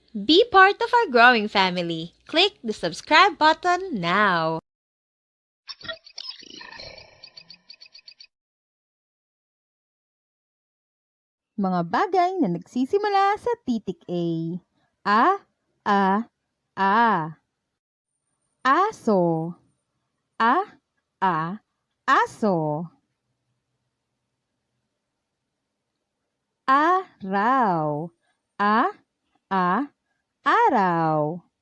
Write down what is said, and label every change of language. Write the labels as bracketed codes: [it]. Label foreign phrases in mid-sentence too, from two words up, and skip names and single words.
[en] Be part of our growing family. Click the subscribe button now. [tl] Mga bagay na nagsisimula sa titik A. A, a, a. Aso. A, aso. Araw. A, araw.